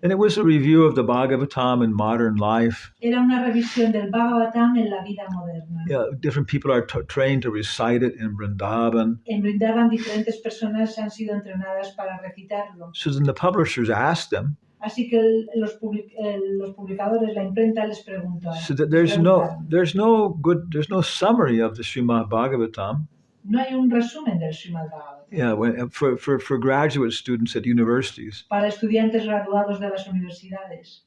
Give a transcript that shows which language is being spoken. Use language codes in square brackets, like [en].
[en] And it was a review of the Bhagavatam in modern life. [es] Era una revisión del Bhagavatam en la vida moderna. [en] Yeah, different people are trained to recite it in Vrindavan. [es] En Vrindavan diferentes personas han sido entrenadas para recitarlo. [en] So then the publishers asked them, [es] Así que los publicadores, la imprenta les preguntó. [en] so that there's no summary of the Srimad Bhagavatam. [es] No hay un resumen del Srimad Bhagavatam. [en] Yeah, for graduate students at universities. [es] Para estudiantes graduados de las universidades.